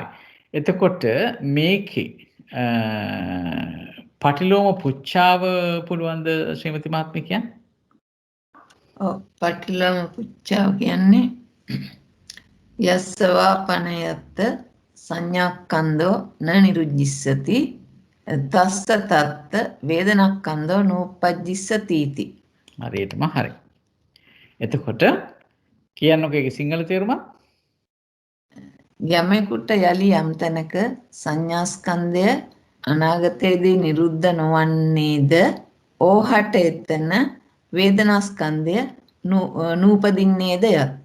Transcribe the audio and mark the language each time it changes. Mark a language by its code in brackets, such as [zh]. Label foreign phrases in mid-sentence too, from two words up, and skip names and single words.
[si] එතකොට මේකේ පටිලෝම පුච්ඡාව පුළුවන්ද ශ්‍රීමති මහත්මිය කියන්නේ? ඔව් පටිලෝම පුච්ඡාව කියන්නේ [pi] යස්සවා පනයත් සංඥාක්ඛන්‍தோ න නිරුජ්ජිස්සති තස්ස තත්ත වේදනක්ඛන්‍தோ නෝපජ්ජිස්සති इति. [si] හරියටම හරි. එතකොට කියන්නකෝ ඒකේ සිංහල තේරුම? යමෙකුට යලි යම් තැනක සංඥාස්කන්ධය අනාගතයේදී නිරුද්ධ නොවන්නේද ඕහට එතන වේදනාස්කන්ධය නූපදින්නේද යත්.